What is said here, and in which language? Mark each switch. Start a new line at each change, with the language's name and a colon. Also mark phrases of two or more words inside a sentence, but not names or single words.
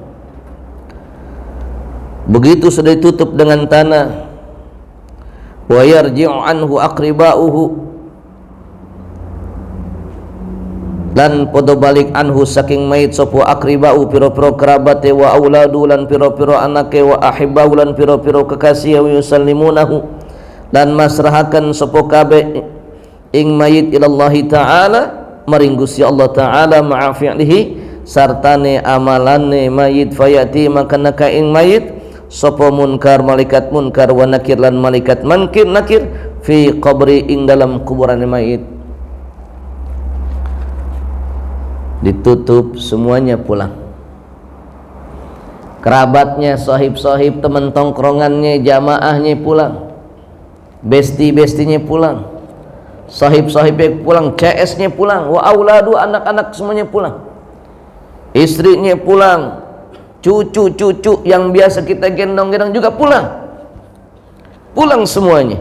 Indonesian: Begitu sudah ditutup dengan tanah,
Arabic: ويرجع عنه أقرباؤه,
Javanese: dan podo balik anhu saking mayit sopo akribau piro-piro kerabate,
Arabic: وأولاد
Javanese: lan piro-piro anake,
Arabic: وأحباء
Javanese: lan piro-piro kekasih,
Arabic: ويسلمونه
Javanese: dan masrahakan sopo kabe ing mayit
Arabic: إلى الله تعالى
Javanese: maring Gusti Allah ta'ala
Arabic: مع فعله
Javanese: sartane amalane mayit, fayati maka naka ing mayit sopo munkar, malaikat munkar,
Arabic: ونكير
Javanese: lan malaikat nakir
Arabic: في قبر
Javanese: ing dalam kuburan mayit.
Indonesian: Ditutup, semuanya pulang. Kerabatnya, sahib-sahib, teman tongkrongannya, jamaahnya pulang, besti-bestinya pulang, sahib-sahibnya pulang, CS-nya pulang,
Arabic: وأولاد,
Indonesian: anak-anak semuanya pulang, istrinya pulang, cucu-cucu yang biasa kita gendong-gendong juga pulang semuanya.